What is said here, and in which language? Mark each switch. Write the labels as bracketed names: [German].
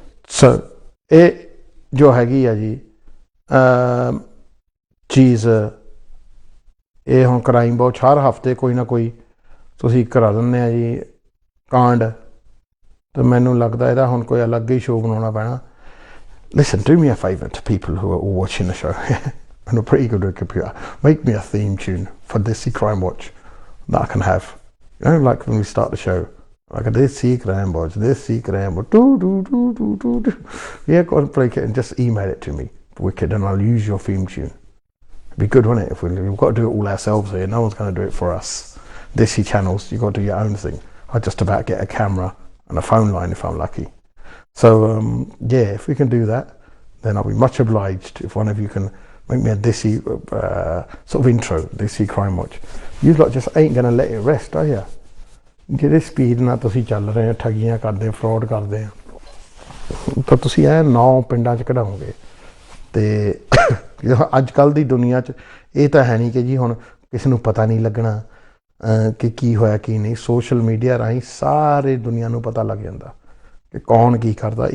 [Punjabi] Sir ਇਹ ਜੋ ਹੈਗੀ ਆ ਜੀ ਚੀਜ਼, ਇਹ ਹੁਣ ਕ੍ਰਾਈਮ ਵਾਚ ਹਰ ਹਫਤੇ ਕੋਈ ਨਾ ਕੋਈ ਤੁਸੀਂ ਕਰਾ ਦਿੰਦੇ ਆ ਜੀ ਕਾਂਡ, तो मैनू लगता ਇਹਦਾ ਹੁਣ ਕੋਈ ਅਲੱਗ ਹੀ ਸ਼ੋਅ ਬਣਾਉਣਾ ਪੈਣਾ. [English] Listen, do me a favour to people who are watching the show and are pretty good at a computer. Make me a theme tune for Desi Crime Watch that I can have. You know, like when we start the show, like a Desi Crime Watch, Desi Crime Watch, do do do do do do. Yeah, go and break it and just email it to me, wicked, and I'll use your theme tune. It'd be good, wouldn't it? If we've got to do it all ourselves here, no one's going to do it for us. Desi channels, you've got to do your own thing. I just about get a camera and a phone line if I'm lucky. So yeah, if we can do that, then I'll be much obliged if one of you can make me a Desi sort of intro, Desi Crime Watch. You lot just ain't gonna let it rest, are you? [Punjabi] ਜਿਹੜੇ speed ਨਾਲ ਤੁਸੀਂ ਚੱਲ ਰਹੇ ਹੋ, ਠੱਗੀਆਂ ਕਰਦੇ, fraud ਕਰਦੇ ਆ, ਤਾਂ ਤੁਸੀਂ ਇਹ 9 ਪਿੰਡਾਂ 'ਚ ਕਢਾਓਗੇ. ਤੇ ਅੱਜ ਕੱਲ੍ਹ ਦੀ ਦੁਨੀਆ 'ਚ ਇਹ ਤਾਂ ਹੈ ਨਹੀਂ ਕਿ ਜੀ ਹੁਣ ਕਿਸੇ ਨੂੰ ਪਤਾ ਨਹੀਂ ਲੱਗਣਾ ਕਿ ਕੀ ਹੋਇਆ ਕੀ ਨਹੀਂ. ਸੋਸ਼ਲ ਮੀਡੀਆ ਰਾਹੀਂ ਸਾਰੇ ਦੁਨੀਆ ਨੂੰ ਪਤਾ ਲੱਗ ਜਾਂਦਾ ਕਿ ਕੌਣ ਕੀ ਕਰਦਾ.